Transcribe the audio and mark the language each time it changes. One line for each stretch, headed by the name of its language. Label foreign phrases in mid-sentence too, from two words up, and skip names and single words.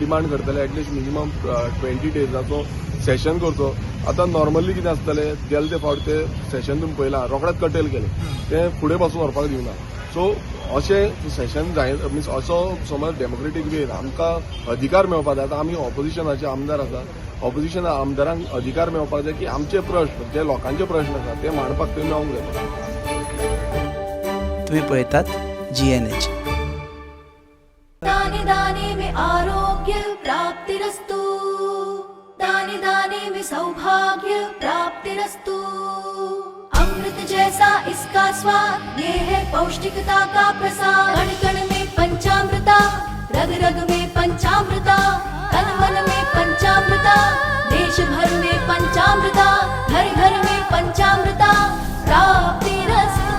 Konkani: डिमांड करतले
English: at least minimum
Konkani: 20 डेजाचो सेशन करचो आतां नॉर्मली कितें आसतलें गेले ते फावट ते सेशन तुमी पळयलां रोखडेंच कटेल केले ते फुडें पासून व्हरपाक दिवना सो अशें सेशन जाय मिन्स असो समज डेमोक्रेटीक वेन आमकां अधिकार मेळपाक जाय आतां आमी ऑपोजिशनाचे आमदार आसा ऑपोजिशन आमदारांक अधिकार मेळपाक जाय की आमचे प्रश्न जे लोकांचे प्रश्न आसा ते मांडपाक थंय मेळोंक जाय तुम्ही पळयतात GNH
Hindi: दाने दाने में
Sanskrit: आरोग्य प्राप्तिरस्तु
Hindi: दाने दाने में
Sanskrit: सौभाग्य प्राप्तिरस्तु
Hindi: अमृत जैसा इसका स्वाद ये है पौष्टिकता का प्रसाद कण कण में पंचामृता रग रग में पंचामृता तन मन में पंचामृता देश भर में पंचामृता घर घर में पंचामृता प्राप्तिरस्तु